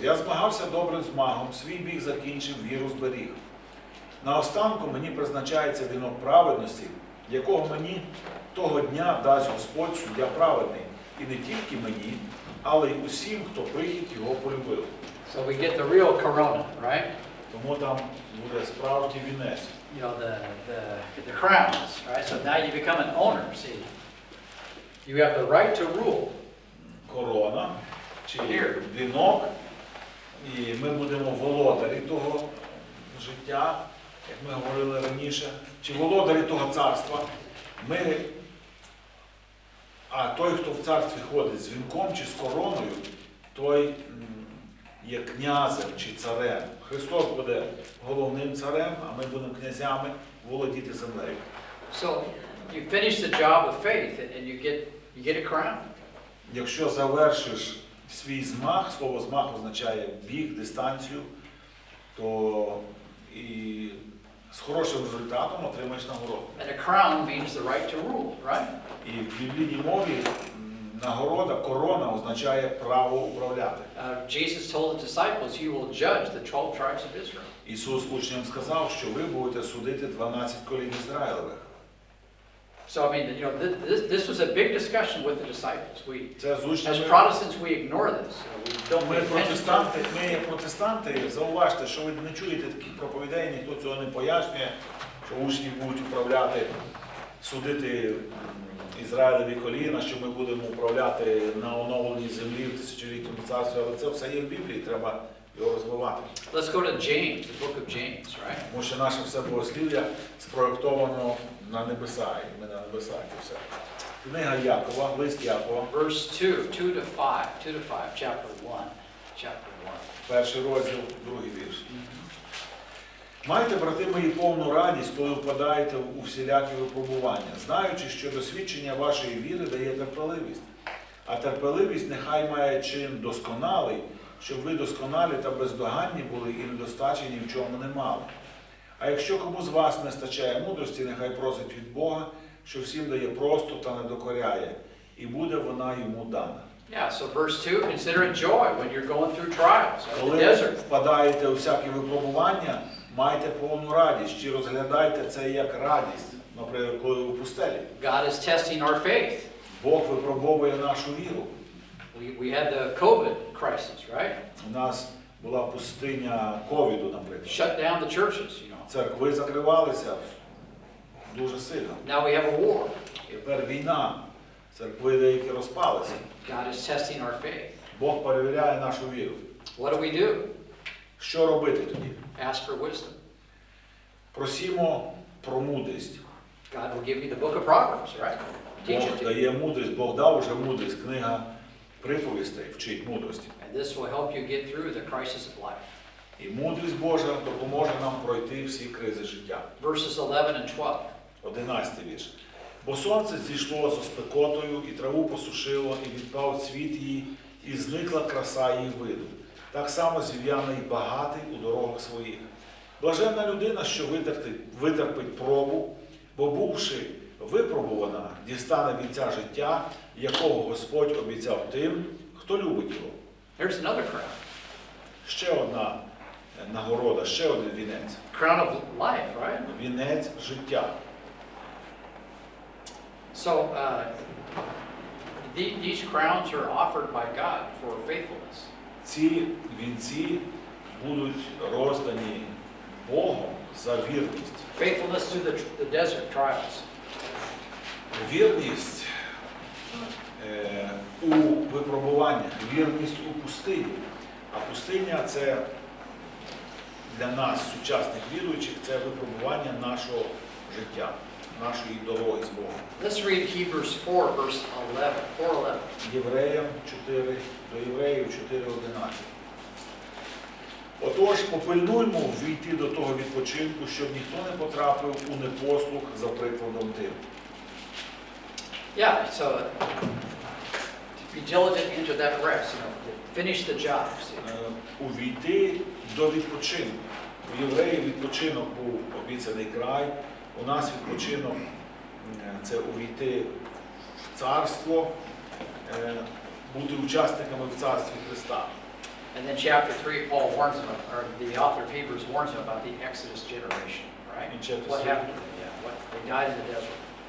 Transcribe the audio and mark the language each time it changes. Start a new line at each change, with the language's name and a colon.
Ukrainian: Я змагався добрим змагом, свій біг закінчив, віру зберіг. Наостанку мені призначається вінок праведності, якого мені того дня дасть Господь суддя праведний. І не тільки мені, але й усім, хто прихід його полюбив.
English: So we get the real corona, right?
Ukrainian: Тому там буде справжній вінець.
English: You know, the crowns, right? So now you become an owner, see. You have the right to rule.
Ukrainian: Корона, чи вінок, і ми будемо володарі того життя, як ми говорили раніше, чи володарі того царства. А той, хто в царстві ходить з вінком чи з короною, той є князем чи царем. Христос буде головним царем, а ми будемо князями володіти землею.
English: So you finish the job of faith and you get a crown.
Ukrainian: Якщо завершиш свій змаг, слово змаг означає біг, дистанцію, то і з хорошим результатом отримаєш нагороду.
English: And a crown means the right to rule, right?
Ukrainian: І в біблійній мові нагорода, корона означає право управляти.
English: Jesus told the disciples, you will judge the 12 tribes of Israel.
Ukrainian: Ісус учням сказав, що ви будете судити 12 колін Ізраїлевих.
English: So I mean, you know, this was a big discussion with the disciples.
Ukrainian: Це з
English: As
Ukrainian: учнями.
English: Protestants, we ignore this. We don't
Ukrainian: Ми
English: pay attention to it.
Ukrainian: ми як протестанти, зауважте, що ви не чуєте таких проповідей, ніхто цього не пояснює, що учні будуть управляти, судити Ізраїлеві коліна, що ми будемо управляти на оновленій землі в тисячолітньому царстві, але це все є в Біблії, треба його розвивати.
English: Let's go to James, the book of James, right?
Ukrainian: Тому що наше все богослів'я спроєктовано на небеса, і ми на небесах і все. Книга Якова, лист Якова,
English: Verse 2, 2 to 5, chapter 1.
Ukrainian: перший розділ, другий вірш. Майте, брати мої, повну радість, коли впадаєте у всілякі випробування, знаючи, що досвідчення вашої віри дає терпеливість. А терпеливість нехай має чин досконалий, щоб ви досконалі та бездоганні були і недостачі ні в чому не мали. А якщо кому з вас не стачає мудрості, нехай просить від Бога, що всім дає просто та не докоряє, і буде вона йому дана.
English: Yeah, so verse 2, consider it joy when you're going through trials, or the
Ukrainian: Коли
English: desert.
Ukrainian: впадаєте у всякі випробування, майте повну радість, чи розглядайте це як радість, наприклад, коли ви в пустелі.
English: God is testing our faith.
Ukrainian: Бог випробовує нашу віру.
English: We had the COVID crisis, right?
Ukrainian: У нас була пустиня ковіду, наприклад.
English: Shut down the churches, you know.
Ukrainian: Церкви закривалися дуже сильно.
English: Now we have a war.
Ukrainian: Тепер війна. Церкви деякі розпалися.
English: God is testing our faith.
Ukrainian: Бог перевіряє нашу віру.
English: What do we do?
Ukrainian: Що робити тоді?
English: Ask for wisdom.
Ukrainian: Просімо про мудрість.
English: God will give me the book of Proverbs, right? Teach it
Ukrainian: Бог
English: to you.
Ukrainian: дає мудрість, Бог дав уже мудрість. Книга приповістей вчить мудрості.
English: And this will help you get through the crisis of life.
Ukrainian: І мудрість Божа допоможе нам пройти всі кризи життя.
English: Verses 11 and 12.
Ukrainian: 11 вірш. Бо сонце зійшло зо спекотою, і траву посушило, і відпав цвіт її, і зникла краса її виду. Так само зів'яний багатий у дорогах своїх. Блаженна людина, що витерпить пробу, бо бувши випробувана, дістане вінця життя, якого Господь обіцяв тим, хто любить його.
English: Here's another crown.
Ukrainian: Ще одна нагорода, ще один вінець.
English: Crown of life, right?
Ukrainian: Вінець життя.
English: So, these crowns are offered by God for faithfulness.
Ukrainian: Ці вінці будуть роздані Богом за вірність.
English: Faithfulness to the desert trials.
Ukrainian: Вірність у випробуваннях, вірність у пустині. А пустиня – це для нас, сучасних віруючих, це випробування нашого життя, нашої дороги з Богом.
English: Let's read Hebrews 4, verse 11. 4:11.
Ukrainian: Євреям 4, до Євреїв 4:11. Отож, попильнуймо ввійти до того відпочинку, щоб ніхто не потрапив у непослух за прикладом тим.
English: Yeah, so Be diligent into that rest, finish the job.
Ukrainian: Увійти до відпочинку. У євреїв відпочинок був обіцяний край, у нас відпочинок це увійти в царство, бути учасниками в царстві Христа.
English: And then chapter 3, Paul warns them, or the author of Hebrews warns them about the Exodus generation, right? In chapter What 3. happened to them? Yeah, what, they died in the desert.